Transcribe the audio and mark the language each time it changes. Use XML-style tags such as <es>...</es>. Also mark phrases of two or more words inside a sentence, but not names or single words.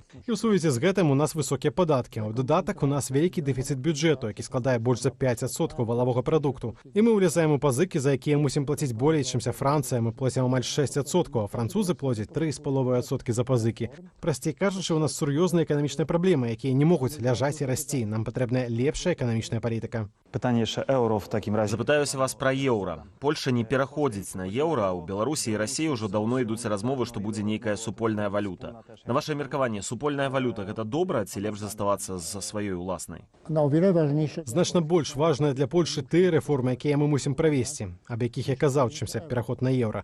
<be>І ў сувязі з гэтым у нас высокія падаткі. У дадатак у нас вялікі дэфіцыт бюджэту, які складае больш за 5% валавога прадукту. І мы ўлезаем у пазыкі, за якія мусім плаціць болей, чымся Францыя. Мы плацім амаль 6%, а французы плацяць 3,5% за пазыкі. Прасцей кажучы, у нас сур'ёзныя эканамічныя праблемы, якія не могуць ляжаць і расці. Нам патрэбная лепшая эканамічная палітыка.</be> <pl>Pytanie jeszcze euro w takim razie.</pl> <be>Запытаюся вас пра еўра. Польша не пераходзіць на еўра, а ў Беларусі і Расіі ўжо даўно ідуць размовы, што будзе нейкая супольная валюта. На ваше меркаванне, супольная валюта — гэта добра ці лепш заставацца за сваёй уласнай? Значна больш важная для Польшчы тыя рэформы, якія мы мусім правесці, аб якіх я казаў, чымся пераход на еўра.</be>